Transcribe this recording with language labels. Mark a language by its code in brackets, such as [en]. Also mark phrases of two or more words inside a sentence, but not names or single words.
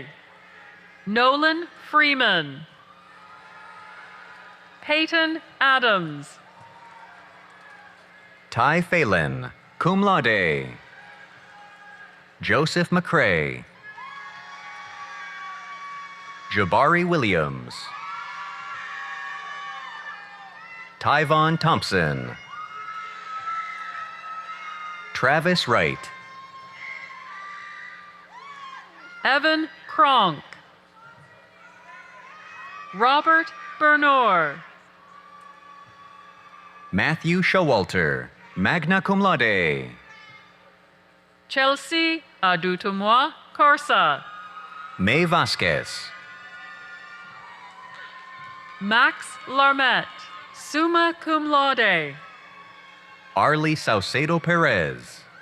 [en] Nolan Freeman. Peyton Adams. Ty Phelan, [la] cum laude. [en] Joseph McCrae. Jabari Williams. Tyvon Thompson. Travis Wright. Evan Kronk. Robert Bernor. Matthew Showalter, [la] magna cum laude. [en] Chelsea Adutumois Corsa. May Vasquez. Max Larmet, [la] summa cum laude. [en] Arlie Saucedo Perez.